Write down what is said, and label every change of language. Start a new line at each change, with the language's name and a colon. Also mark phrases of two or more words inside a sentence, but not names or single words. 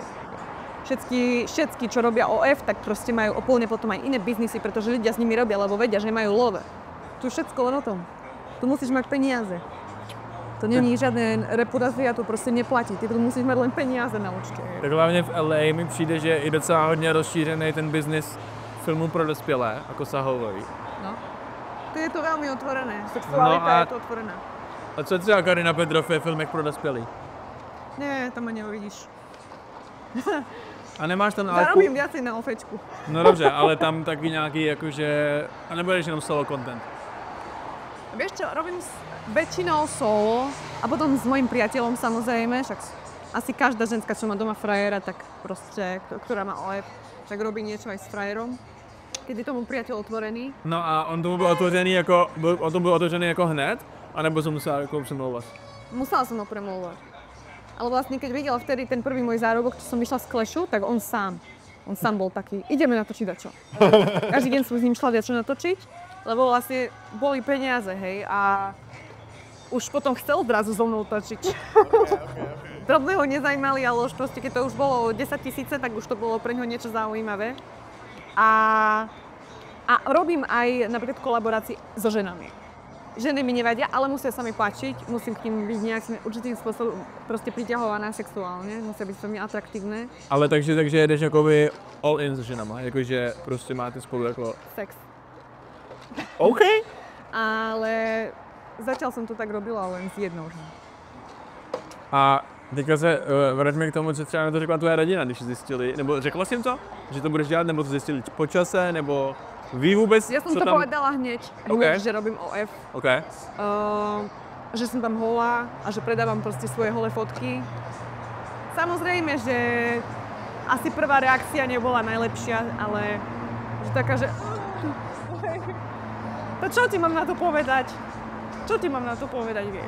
Slovak: Všetky, čo robia OF, tak proste majú úplne potom aj iné biznisy, pretože ľudia s nimi robia, lebo vedia, že majú love. Tu všetko len o tom. Tu musíš mať peniaze. To není žiadne reputácia, to proste neplatí. Ty tu musíš mať len peniaze na účte.
Czech: Tak hlavně v LA mi přijde, že je docela hodně rozšířený ten biznis filmů pro dospělé, jako sahový.
Slovak: No. To je to veľmi otvorené. Sexualita je to otvorená.
Czech: A co třeba Karina Petrov je filmek pro dospělý?
Slovak: Nie, tam ma neuvidíš.
Czech: A nemáš tam ale...
Slovak: Zarobím viacej na ofečku.
Czech: No dobře, ale tam taky nějaký jakože... A nebudeš jenom
English: solo content.
Slovak: Vieš čo, robím väčšinou solo a potom s mojím priateľom samozrejme, však asi každá ženská, čo má doma frajera, tak proste, ktorá má OF, tak robí niečo aj s frajerom. Keď je tomu priateľ otvorený.
Czech: No a on tomu byl otevřený jako hned? A nebo som musela jako přemlouvat?
Slovak: Musela som ho premlouvať. Ale vlastne, keď videla vtedy ten prvý môj zárobok, čo som vyšla z Clashu, tak on sám bol taký, ideme natočiť dačo. Každý deň som s ním šla dačo natočiť, lebo vlastne boli peniaze, hej, a už potom chcel zrazu so mnou točiť. Drobné ho nezajímali, ale už proste, keď to už bolo 10 000, tak už to bolo pre ňo niečo zaujímavé. A robím aj napríklad kolaborácie so ženami. Ženy mi nevadia, ale musia sa mi páčiť, musím k nim byť nejakým určitým spôsobom proste priťahovaná sexuálne, musia byť veľmi atraktívne.
Czech: Ale takže jedeš jakoby
English: all in
Czech: s ženama, jakože prostě máte spolu jako...
Slovak: Sex. OK. Ale zatiaľ som to tak robila len s jednou ženou.
Czech: A Teďka se vraťme k tomu, co třeba na to řekla tvoje rodina, když zjistili, nebo řekla jsi jim to, že to budeš dělat, nebo to zjistili po čase, nebo ví vůbec,
Slovak: Ja som
Czech: co to tam...
Slovak: povedala hneď, že robím OF. OK. Že som tam holá a že predávam proste svoje holé fotky. Samozrejme, že asi prvá reakcia nebola najlepšia, ale že taká, že... To čo ti mám na to povedať? Čo ti mám na to povedať, vieš?